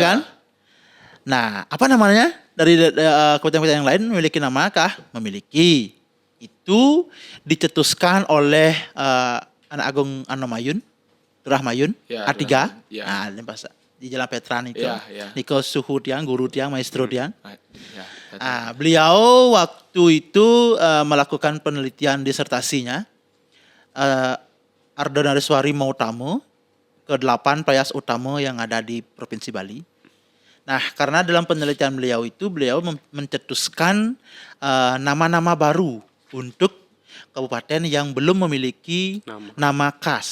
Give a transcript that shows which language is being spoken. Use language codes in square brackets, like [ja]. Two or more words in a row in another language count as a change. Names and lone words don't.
[id] kan. Nah, apa namanya? Dari kabupaten-kabupaten yang lain memiliki nama kah? Memiliki. Itu dicetuskan oleh anak agung Anomayun, Turahmayun, Ya, A3. Turahmayun, ya. Nah, ini bahasa di Jalan Petran itu. Ya, ya. [ban] Niko suhu tiang, guru tiang, maestro tiang. [id] Ya, Beliau waktu itu melakukan penelitian disertasinya Ardhanarishwari Mautama ke-8 payas utama yang ada di Provinsi Bali. Nah, karena dalam penelitian beliau itu beliau mencetuskan nama-nama baru untuk kabupaten yang belum memiliki nama khas.